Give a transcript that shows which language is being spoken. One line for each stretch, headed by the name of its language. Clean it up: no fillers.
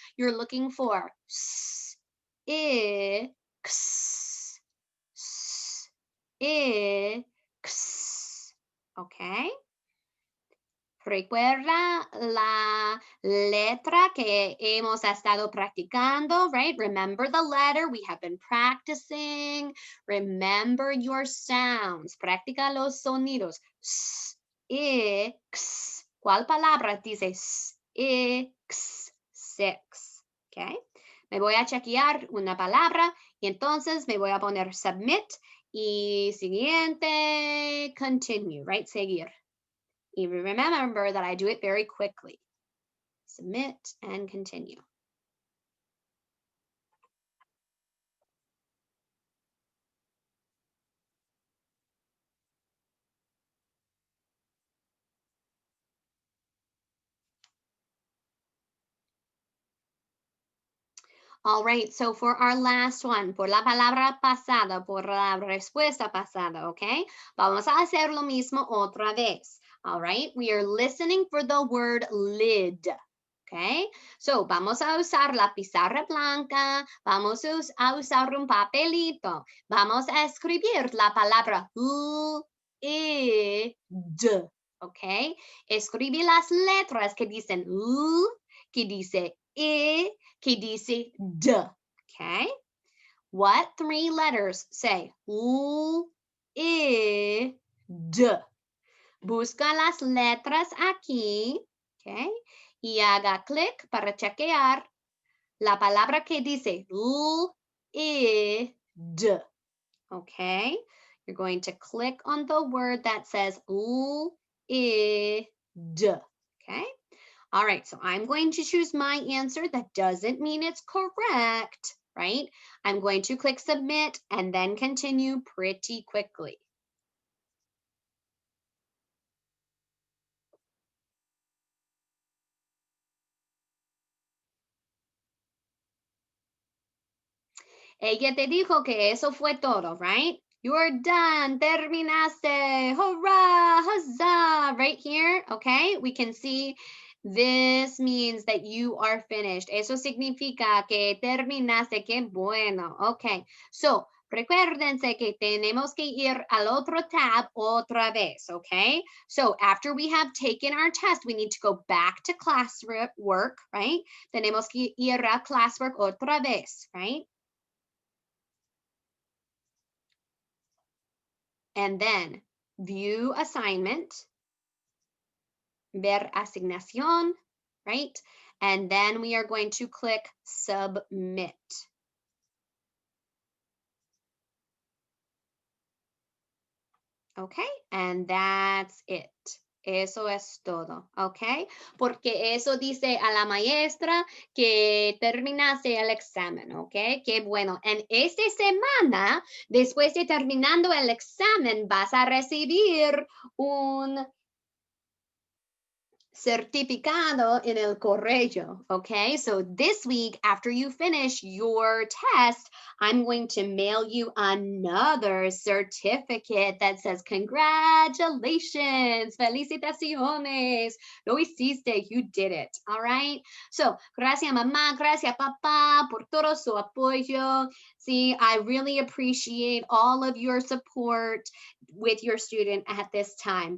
English: You're looking for s, I, x, s, I, x. Okay?
Spanish: Recuerda la letra que hemos estado practicando,
English: right? Remember the letter we have been practicing. Remember your sounds.
Spanish: Practica los sonidos. S, I, x. ¿Cuál palabra dice s, I, x? 6. Okay. Me voy a chequear una palabra y entonces me voy a poner submit y siguiente,
English: continue, right?
Spanish: Seguir.
English: Y remember that I do it very quickly. Submit and continue. All right, so for our last one,
Spanish: por la palabra pasada, por la respuesta pasada, okay? Vamos a hacer lo mismo otra vez.
English: All right, we are listening for the word lid. Okay, so
Spanish: vamos a usar la pizarra blanca, vamos a usar un papelito, vamos a escribir la palabra d, okay? Escribe las letras que dicen que dice que dice d, okay?
English: What three letters say d?
Spanish: Busca las letras aquí, okay? Y haga clic para chequear la palabra que dice d, okay?
English: You're going to click on the word that says d, okay? All right, so I'm going to choose my answer. That doesn't mean it's correct, right? I'm going to click submit and then continue pretty quickly.
Spanish: Ella te dijo que eso fue todo,
English: right? You're done,
Spanish: terminaste,
English: hurrah, huzzah, right here, okay? We can see this means that you are finished.
Spanish: Eso significa que terminaste, qué bueno, okay. So, recuérdense que tenemos que ir al otro tab otra vez, okay?
English: So, after we have taken our test, we need to go back to classwork, right?
Spanish: Tenemos que ir a classwork otra vez,
English: right? And then view assignment,
Spanish: ver asignación,
English: right? And then we are going to click submit. Okay, and that's it.
Spanish: Eso es todo,
English: ¿ok?
Spanish: Porque eso dice a la maestra que terminase el examen, ¿ok? Qué bueno. En esta semana, después de terminando el examen, vas a recibir un certificado en el correo, okay?
English: So this week, after you finish your test, I'm going to mail you another certificate that says, congratulations,
Spanish: felicitaciones, lo hiciste,
English: you did it, all right?
Spanish: So, gracias mamá, gracias papá por todo su apoyo.
English: See, I really appreciate all of your support with your student at this time.